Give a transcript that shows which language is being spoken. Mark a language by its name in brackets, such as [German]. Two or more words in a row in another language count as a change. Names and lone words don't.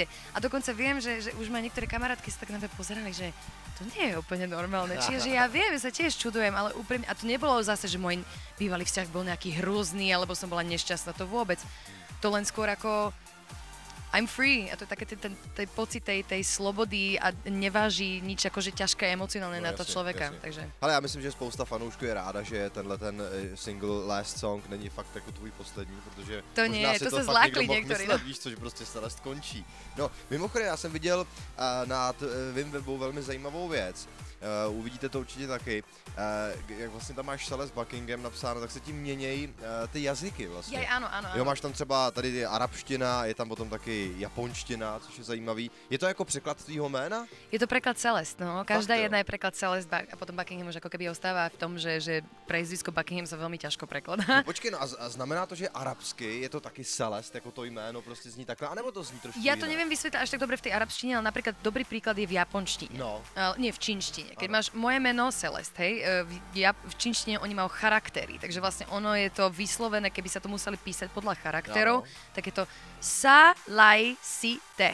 [Slovak] A dokonca viem, že už ma niektoré kamarátky sa tak na mňa pozerali, že to nie je úplne normálne. Čiže ja viem, sa tiež čudujem, ale úprimne, a to nebolo zase, že môj bývalý vzťah bol nejaký hrozný, alebo som bola nešťastná, to vôbec. To len skôr ako [English] I'm free [Slovak] a to je také ten pocit tej slobody a neváží nič akože ťažké emocionálne na to člověka. Takže. [Czech] Ale já myslím, že spousta fanoušků je ráda, že tenhle ten single Last Song není fakt jako tvůj poslední, protože to nie, to se zlákli některý. Myslet, víš co, že prostě Celeste končí. No, mimochodem, já jsem viděl na tvým webu velmi zajímavou věc. Uvidíte to určitě taky. Jak vlastně tam máš Celeste Buckingham napsáno, tak se tím měnějí ty jazyky vlastně. Ano. Jo, máš tam třeba tady arabština, je tam potom taky japonština, což je zajímavý. Je to jako překlad tvýho jména? [Slovak] Je to preklad Celeste, no. Každá jedna je preklad Celeste a potom Buckingham už ako keby ostáva v tom, že prezvisko Buckingham sa veľmi ťažko prekladá. No, [Czech] počkej, no a znamená to, že arabsky je to taky Celeste, jako to jméno prostě zní takhle, anebo to zní trošku [Slovak] Ja to [Czech] jinak? [Slovak] neviem vysvetliť až tak dobre v tej arabštine, ale napríklad dobrý príklad je v japonštine. No. Nie, v čínštine. Keď máš moje meno Celeste, hej, v čínštine oni majú charaktery, takže vlastne ono je to vyslovené, keby sa to museli písať podľa charakterov, tak je to Sa-lai-si-te.